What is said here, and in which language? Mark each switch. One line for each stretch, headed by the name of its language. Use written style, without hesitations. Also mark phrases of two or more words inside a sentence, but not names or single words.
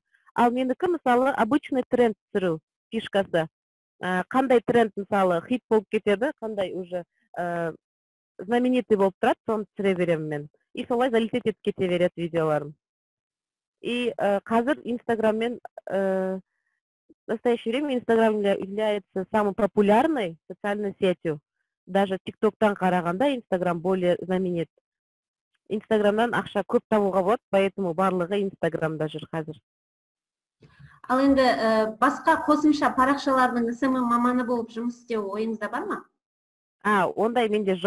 Kazakh: Ал менікі, мысалы,
Russian: обычный тренд
Kazakh: түсіру фишкасы. Қандай тренд, мысалы, хит болып кетеді, қандай
Russian: уже знаменитый
Kazakh: болып тұрады, соны түсіре беремін мен. И солай залететь етіп кете береді видеоларым. И қазір Инстаграммен,
Russian: в настоящее время Инстаграм является самой популярной социальной сетью.
Kazakh: Даже ТикТоктан қарағанда Инстаграм
Russian: более знаменит.
Kazakh: Инстаграмдан ақша көп табуға болады, поэтому барлығы Инстаграмда жүр қазір. Ал енді басқа қосымша парақшалардың СММ маманы болып жұмыс істеу ойыңызда бар ма? Ондай менде жоқ.